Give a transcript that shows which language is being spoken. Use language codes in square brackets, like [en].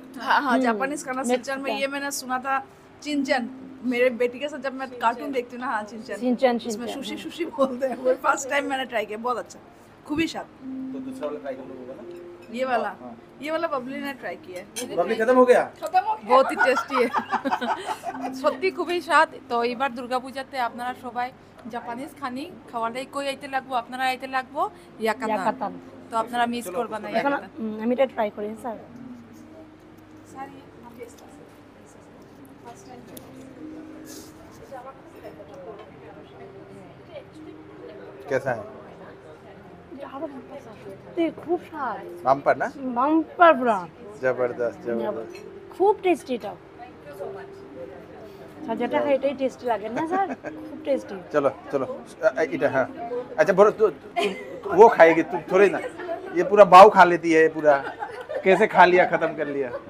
[hi] हाँ हाँ, जापानीज खाना सिलचर में, ये मैंने सुना था चिंचन, मेरे बेटी के साथ जब मैं कार्टून देखती हूँ ना, हाँ चिंचन, চিনচেন इसमें চিনচেন। सुशी सुशी बोलते हैं, वो फर्स्ट टाइम मैंने ट्राई किया, बहुत अच्छा, [bn] खूबी स्वाद। [hi] तो दूसरा वाला ट्राई कर लो, होगा ना? ये वाला बबली ने ट्राई किया है, बबली खत्म हो गया? बहुत ही टेस्टी है। [bn] সত্যি খুবই স্বাদ। তো এবার দুর্গাপূজাতে আপনারা সবাই জাপানিজ খাওয়ালেই কই আইতে লাগবো, আপনারা আইতে লাগবো ইয়াকাতান। ইয়াকাতান। তো আপনারা মিস করবেন না এখন ইয়াকাতান। আমি এটা ট্রাই করি স্যার। [hi] कैसा है? [bn] সত্যি খুব স্বাদ, বাম্পার না, বাম্পার পুরা, জবরদস্ত জবরদস্ত। খুব টেস্টি এটা। যেটা খাই এটাই টেস্টি লাগে না স্যার, খুব টেস্টি। [hi] चलो चलो इधर हाँ। अच्छा बोलो वो खाएगी तू थोड़ी ना, ये पूरा बाव खा लेती है पूरा, कैसे खा लिया खत्म कर लिया।